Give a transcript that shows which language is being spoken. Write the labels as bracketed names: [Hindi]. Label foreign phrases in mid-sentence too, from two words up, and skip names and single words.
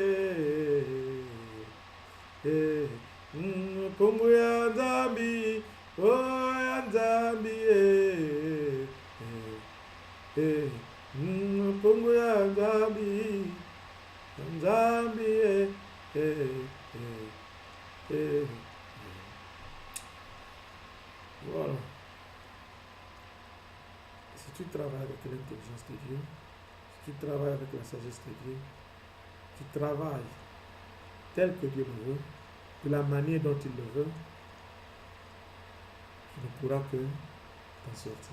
[Kongo] Pungu ya nzambi, oh ya nzambi, Pungu ya nzambi, ya nzambi, [French] voilà. Si tu travailles avec l'intelligence de Dieu, si tu travailles avec la sagesse de Dieu, tu travailles tel que Dieu le veut, de la manière dont il le veut, tu ne pourras que t'en sortir.